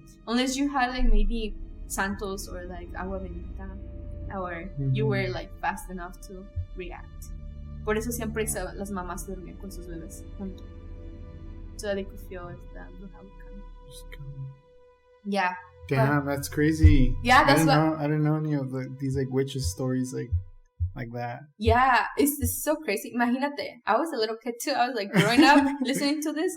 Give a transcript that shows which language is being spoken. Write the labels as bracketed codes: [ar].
[en] Unless you had, like, maybe santos or, like, agua bendita. Or you were, like, fast enough to react. [es] Por eso siempre las mamás dormían con sus bebés juntos. [en] So that they could feel if the bruja would come. Yeah. Damn, that's crazy. Yeah, that's I didn't know any of these like witches stories like that. Yeah, it's so crazy. Imagínate, I was a little kid too. I was like growing up listening to this.